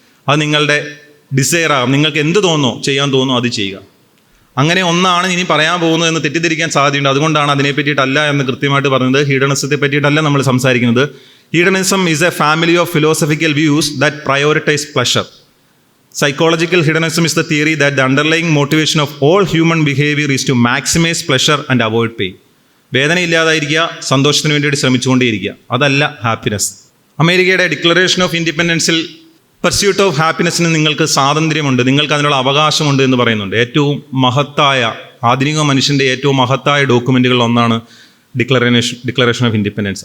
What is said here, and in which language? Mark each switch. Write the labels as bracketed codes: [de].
[ml] അത് നിങ്ങളുടെ ഡിസയറാകും. നിങ്ങൾക്ക് എന്ത് തോന്നുന്നോ, ചെയ്യാൻ തോന്നുന്നോ അത് ചെയ്യുക. അങ്ങനെ ഒന്നാണ് ഇനി പറയാൻ പോകുന്നതെന്ന് തെറ്റിദ്ധരിക്കാൻ സാധ്യതയുണ്ട്. അതുകൊണ്ടാണ് അതിനെ പറ്റിയിട്ടല്ല എന്ന് കൃത്യമായിട്ട് പറഞ്ഞത്. ഹീഡണിസത്തെ പറ്റിയിട്ടല്ല നമ്മൾ സംസാരിക്കുന്നത്. [en] Hedonism is a family of philosophical views that prioritize pleasure. Psychological hedonism is the theory that the underlying motivation of all human behavior is to maximize pleasure and avoid pain. [ml] വേദന ഇല്ലാതായിരിക്കുക, സന്തോഷത്തിന് വേണ്ടിയിട്ട് ശ്രമിച്ചുകൊണ്ടേയിരിക്കുക, അതല്ല ഹാപ്പിനെസ്. അമേരിക്കയുടെ ഡിക്ലറേഷൻ ഓഫ് ഇൻഡിപെൻഡൻസിൽ പെർസ്യൂട്ട് ഓഫ് ഹാപ്പിനെസ്സിന് നിങ്ങൾക്ക് സ്വാതന്ത്ര്യമുണ്ട്, നിങ്ങൾക്ക് അതിനുള്ള അവകാശമുണ്ട് എന്ന് പറയുന്നുണ്ട്. ഏറ്റവും മഹത്തായ, ആധുനിക മനുഷ്യൻ്റെ ഏറ്റവും മഹത്തായ ഡോക്യുമെൻറ്റുകളിൽ ഒന്നാണ് ഡിക്ലറേഷൻ ഓഫ് ഇൻഡിപെൻഡൻസ്.